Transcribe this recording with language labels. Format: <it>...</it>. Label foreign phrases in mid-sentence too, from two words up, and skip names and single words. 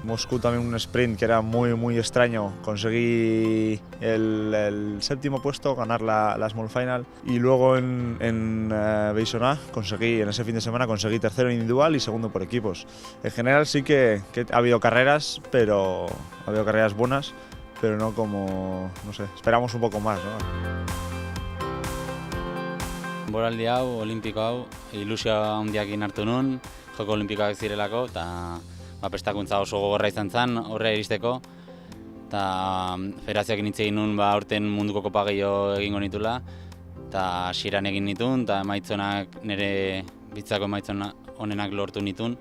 <es>Moscú también un sprint que era muy extraño, conseguí el séptimo puesto, ganar la</es> <en>Small Final,</en> <es>y luego en Beisonà en ese fin de semana conseguí tercero individual y segundo por equipos. En general sí que ha habido carreras, pero ha habido carreras buenas, pero no como, no sé, esperamos un poco más, ¿no?</es> <eu>Denboraldi hau, olimpiko hau, ilusioa handiakin hartu nun, joko olimpikoak zirelako, eta prestakuntza oso gogorra izan zen horre iristeko, eta federazioak hitz egin nun aurten munduko kopa gehiago egingo nitula, eta hasieran egin nitun, eta emaitzonak nire bizitzako emaitzona onenak lortu nitun.</eu>